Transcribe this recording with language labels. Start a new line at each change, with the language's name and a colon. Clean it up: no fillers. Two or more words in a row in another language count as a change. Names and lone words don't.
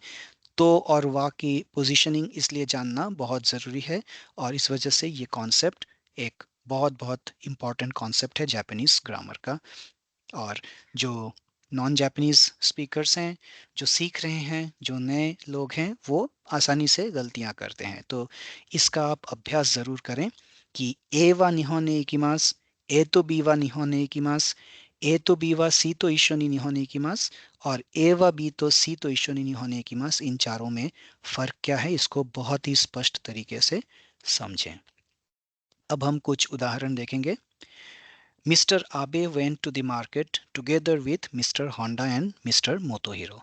Hindi: तो और वाह की पोजीशनिंग इसलिए जानना बहुत ज़रूरी है, और इस वजह से ये कॉन्सेप्ट एक बहुत बहुत
English: important concept
Hindi: है
English: Japanese grammar
Hindi: का। और जो
English: non Japanese speakers
Hindi: हैं, जो सीख रहे हैं, जो नए लोग हैं, वो आसानी से गलतियां करते हैं। तो इसका आप अभ्यास ज़रूर करें कि
Japanese: Aは日本に行きます, AとBは日本に行きます, AとBはCと一緒に日本に行きます,
Hindi: और
Japanese: AはBとCと一緒に日本に行きます,
Hindi: इन चारों में फ़र्क क्या है, इसको बहुत ही स्पष्ट तरीके से समझें। अब हम कुछ उदाहरण देखेंगे।
English: Mister Abe went to the market together with Mister Honda and Mister Motohiro.